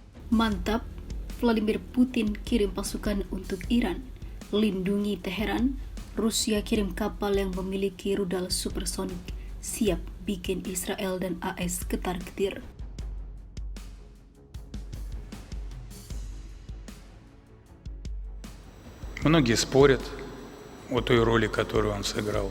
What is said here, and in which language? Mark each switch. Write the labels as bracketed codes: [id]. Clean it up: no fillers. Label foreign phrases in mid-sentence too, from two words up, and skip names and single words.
[id] Mantap, Vladimir Putin kirim pasukan untuk Iran. Lindungi Teheran, Rusia kirim kapal yang memiliki rudal supersonik. Siap bikin Israel dan AS ketar-ketir. [ru] Многие спорят о той роли, которую он сыграл.